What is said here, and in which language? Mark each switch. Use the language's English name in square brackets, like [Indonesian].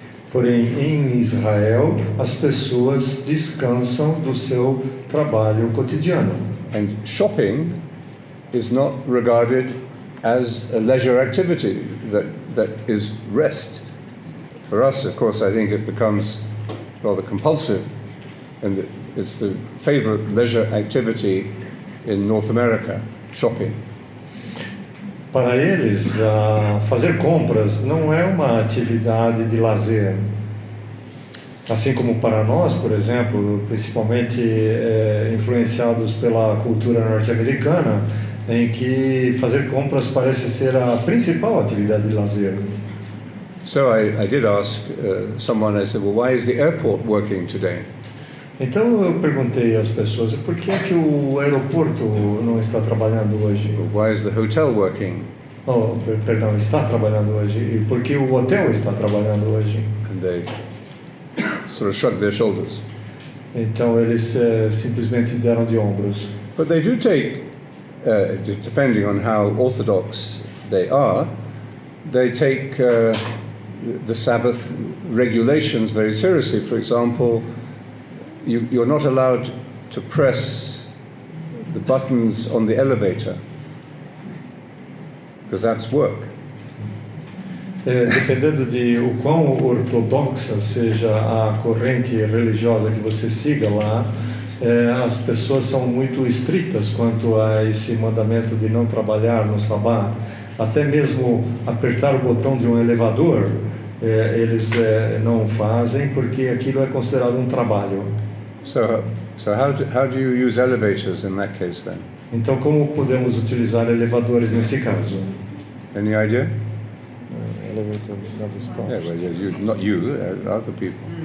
[Portuguese] Porém, em Israel, as pessoas descansam do seu trabalho cotidiano. [English] And shopping is not regarded as a leisure activity that is rest. For us, of course, I think it becomes rather compulsive, and it's the favorite leisure activity in North America, shopping. [Portuguese] Para eles, fazer compras não é uma atividade de lazer. Assim como para nós, por exemplo, principalmente influenciados pela cultura norte-americana, em que fazer compras parece ser a principal atividade de lazer. [English] So I did ask someone, I said, well, why is the airport working today? [Portuguese] Então eu perguntei às pessoas, por que é que o aeroporto não está trabalhando hoje? [English] Why is the hotel working? [Portuguese] Perdão, está trabalhando hoje. E por que o hotel está trabalhando hoje? [English] And they sort of shrugged their shoulders. [Portuguese] Então eles simplesmente deram de ombros. [English] But they do take, depending on how orthodox they take the Sabbath regulations very seriously. For example, you're not allowed to press the buttons on the elevator, because that's work. [Portuguese] Dependendo de o quão ortodoxa seja a corrente religiosa que você siga lá, as pessoas são muito estritas quanto a esse mandamento de não trabalhar no Shabat. Até mesmo apertar o botão de um elevador, eles não fazem porque aquilo é considerado um trabalho. [English] So how do you use elevators in that case then? [Portuguese] Então, como podemos utilizar elevadores nesse caso? [English] Any idea? Elevator never stops. Yeah, well, not you, other people.